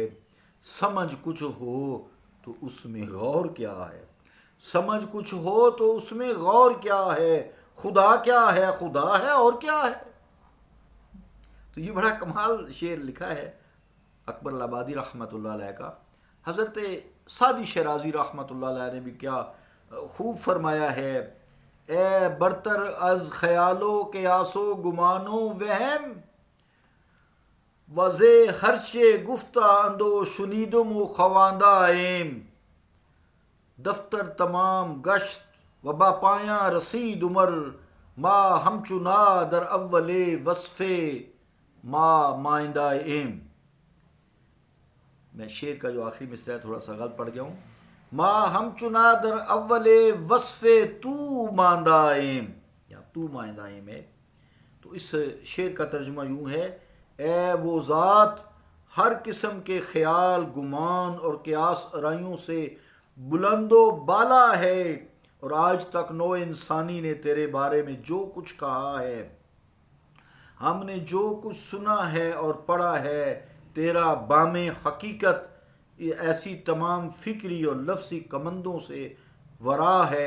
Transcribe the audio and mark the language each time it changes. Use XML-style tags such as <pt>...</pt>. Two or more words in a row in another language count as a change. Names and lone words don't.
<ur>سمجھ کچھ ہو تو اس میں غور کیا ہے، سمجھ کچھ ہو تو اس میں غور کیا ہے، خدا کیا ہے، خدا ہے اور کیا ہے۔ تو یہ بڑا کمال شعر لکھا ہے اکبر الآبادی</ur> <ar>رحمۃ اللہ علیہ</ar> <ur>کا۔ حضرت سعدی شیرازی رحمۃ اللہ علیہ نے بھی کیا خوب فرمایا ہے،</ur> <fa>اے برتر از خیالو قیاس و گمانو وہم، وزے ہرچے گفتہ اندو شنیدم و خواندہ ایم، دفتر تمام گشت و با پایاں رسید عمر، ما ہمچنا در اول وصف ما مائندہ ایم۔</fa> <ur>میں شعر کا جو آخری مصرع ہے تھوڑا سا غلط پڑھ گیا ہوں،</ur> <fa>ما ہم چنا در اول وصف تو ماندہ ایم،</fa> <ur>یا</ur> <fa>تو ماندہ ایم</fa> <ur>ہے۔ تو اس شعر کا ترجمہ یوں ہے، اے وہ ذات ہر قسم کے خیال، گمان اور قیاس آرائیوں سے بلند و بالا ہے، اور آج تک نوع انسانی نے تیرے بارے میں جو کچھ کہا ہے، ہم نے جو کچھ سنا ہے اور پڑھا ہے، تیرا بام حقیقت یہ ایسی تمام فکری اور لفظی کمندوں سے ورا ہے۔</ur>